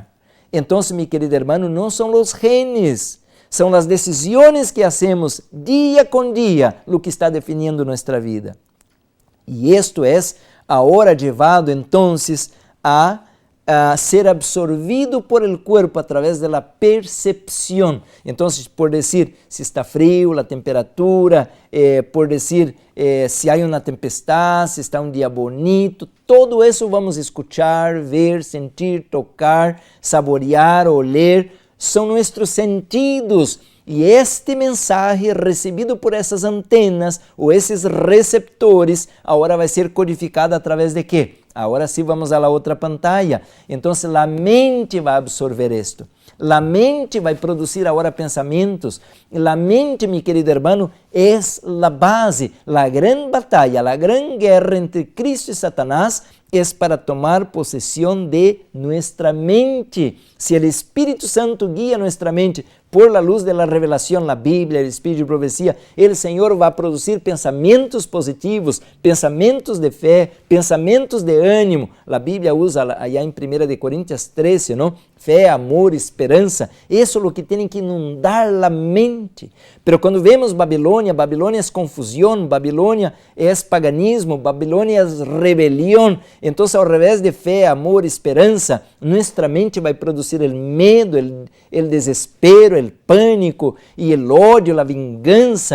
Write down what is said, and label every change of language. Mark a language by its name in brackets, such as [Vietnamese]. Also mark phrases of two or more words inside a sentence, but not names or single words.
[Portuguese] Então, meu querido irmão, não são os genes, são as decisões que hacemos dia com dia o que está definindo nossa vida. E isto é agora levado então a ser absorvido [Spanish] por el cuerpo a través de la percepción. Entonces, por decir, si está frío, la temperatura, por decir, si hay una tempestad, si está un día bonito, todo eso vamos a escuchar, ver, sentir, tocar, saborear, oler, [Portuguese] são nossos sentidos. E este mensaje recebido por essas antenas ou esses receptores agora vai ser codificado através de quê? Agora sim vamos à outra pantalla. Então a mente vai absorver isto. A mente vai produzir agora pensamentos. A mente, meu querido irmão, é a base. A grande batalha, a grande guerra entre Cristo e Satanás é para tomar possessão de nossa mente. Se o Espírito Santo guia nossa mente [Spanish] por la luz de la revelación, la Biblia, el Espíritu de profecía, el Señor va a producir pensamientos positivos, pensamientos de fe, pensamientos de ánimo. La Biblia usa allá en 1 Corintios 13, ¿no? [Portuguese] Fé, amor, esperança. Isso é o que tem que inundar a mente. Pero quando vemos Babilônia, Babilônia é confusão, Babilônia é paganismo, Babilônia é rebelião. Então, ao revés de fé, amor, esperança, nossa mente vai produzir o medo, o desespero, o pânico e o ódio, a vingança.